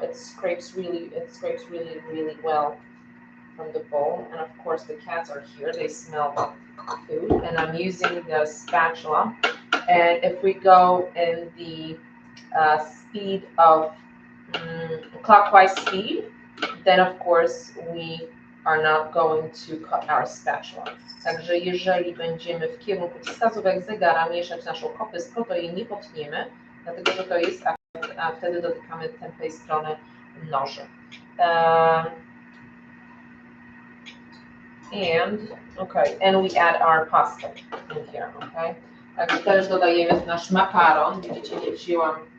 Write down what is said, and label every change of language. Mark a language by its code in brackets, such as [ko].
[en] It scrapes really well from the bowl, and of course the cats are here, they smell the food, and I'm using the spatula. And if we go in the speed of clockwise speed, then of course we are not going to cut our spatula. [pl] Także jeżeli będziemy w kierunku wskazówek zegara mieszać naszą kopystką, to jej nie potniemy, dlatego że to jest, a wtedy dotykamy tępej strony noży. [en] And we add our pasta in here, okay? [pl] Także też dodajemy nasz makaron. Widzicie, nie wzięłam.